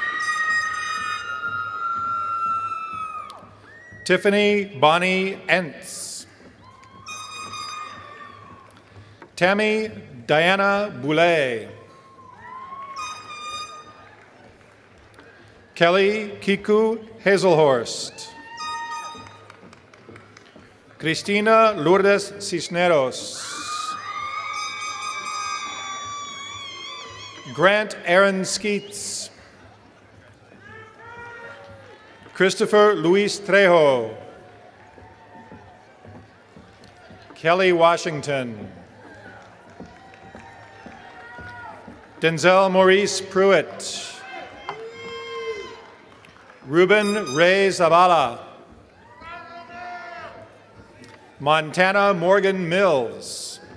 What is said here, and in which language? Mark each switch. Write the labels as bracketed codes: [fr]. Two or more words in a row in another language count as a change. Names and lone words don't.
[en] Tiffany Bonnie Entz. Tammy Diana Boulay. Kelly Kiku Hazelhorst. Cristina Lourdes Cisneros. Grant Aaron Skeets. Christopher Luis Trejo. Kelly Washington. Denzel Maurice Pruitt. Ruben Ray Zavala. Montana Morgan Mills.